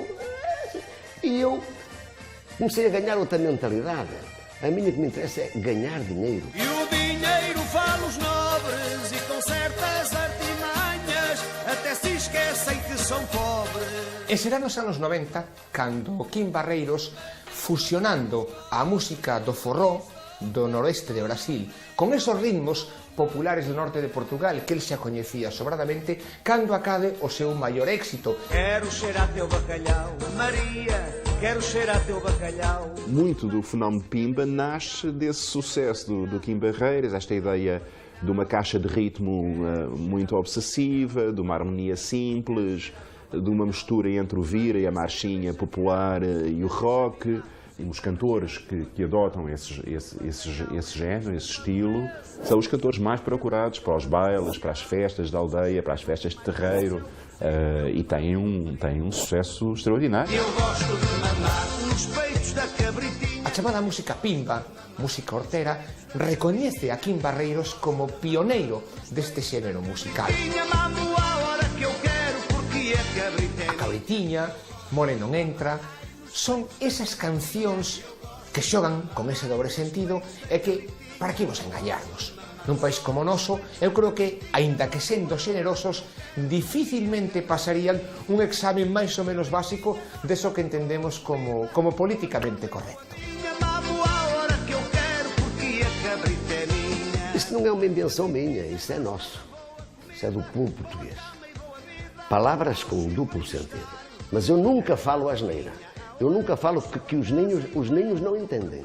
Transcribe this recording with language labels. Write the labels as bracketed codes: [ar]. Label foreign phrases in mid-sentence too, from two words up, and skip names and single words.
[pt] E eu comecei a ganhar outra mentalidade. A minha que me interessa é ganhar dinheiro. E o dinheiro fala os nobres e com certas artimanhas até se esquecem que são pobres. [gl] E será nos anos 90 cando Kim Barreiros, fusionando a música do forró do noroeste de Brasil con esos ritmos populares do norte de Portugal que ele xa coñecía sobradamente, cando acade o seu maior éxito. [pt] Quero cheirar teu bacalhau, Maria, quero cheirar teu bacalhau. Muito do fenómeno Pimba nasce desse sucesso do Kim Barreiros, esta ideia de uma caixa de ritmo muito obsessiva, de uma harmonia simples, de uma mistura entre o vira e a marchinha popular e o rock. Os cantores que adotam esse género, esse estilo, são os cantores mais procurados para os bailes, para as festas da aldeia, para as festas de terreiro, e têm um sucesso extraordinário. Eu gosto de mamar nos peitos da cabritinha. [gl] A chamada música Pimba, música hortera, recoñece a Kim Barreiros como pioneiro deste xénero musical. [pt] Mamo a hora que eu quero porque é cabriteiro. [gl] A cabritiña, More non entra, son esas cancións que xogan con ese dobre sentido e que, para que imos engañarnos? Nun país como o noso, eu creo que, aínda que sendo xenerosos, dificilmente pasarían un examen máis ou menos básico deso que entendemos como políticamente correcto. [pt] Isto não é uma invenção minha, isso é nosso. Isso é do povo português. Palavras com duplo sentido. Mas eu nunca falo asneira. Eu nunca falo que os ninhos não entendem.